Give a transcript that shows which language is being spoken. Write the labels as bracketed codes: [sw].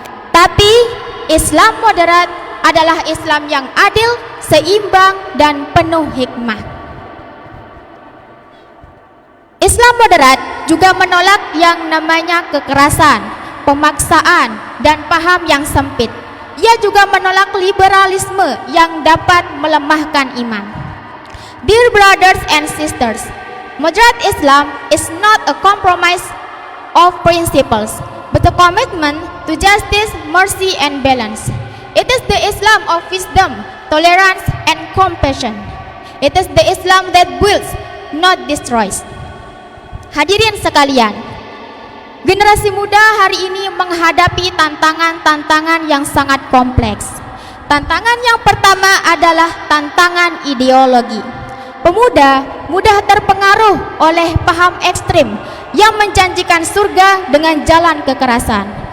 [id] Tapi Islam moderat adalah Islam yang adil, seimbang, dan penuh hikmah. Islam moderat juga menolak yang namanya kekerasan, pemaksaan, dan paham yang sempit. Ia juga menolak liberalisme yang dapat melemahkan iman. [en] Dear brothers and sisters, moderate Islam is not a compromise of principles, but a commitment to justice, mercy, and balance. It is the Islam of wisdom, tolerance, and compassion. It is the Islam that builds, not destroys. [id] Hadirin sekalian, generasi muda hari ini menghadapi tantangan-tantangan yang sangat kompleks. Tantangan yang pertama adalah tantangan ideologi. Pemuda mudah terpengaruh oleh paham ekstrim yang menjanjikan surga dengan jalan kekerasan.